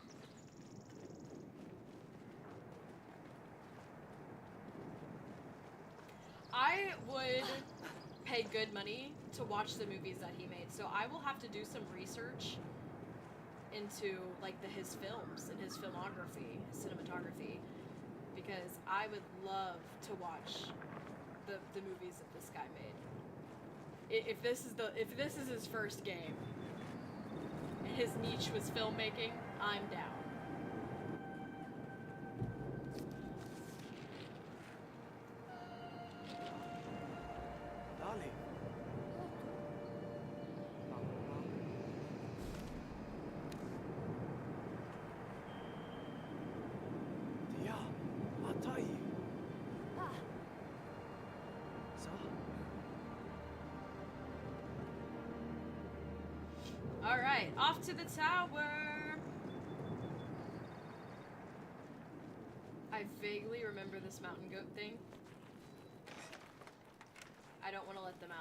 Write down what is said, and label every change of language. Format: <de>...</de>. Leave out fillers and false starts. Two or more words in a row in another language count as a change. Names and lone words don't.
<en>I would pay good money to watch the movies that he made, so I will have to do some research into, like, his films and his filmography, his cinematography, because I would love to watch the movies that this guy made. If this is his first game, and his niche was filmmaking, I'm down. Darling. Tia, atai. Sa? Alright, off to the tower! I vaguely remember this mountain goat thing. I don't want to let them out.</en>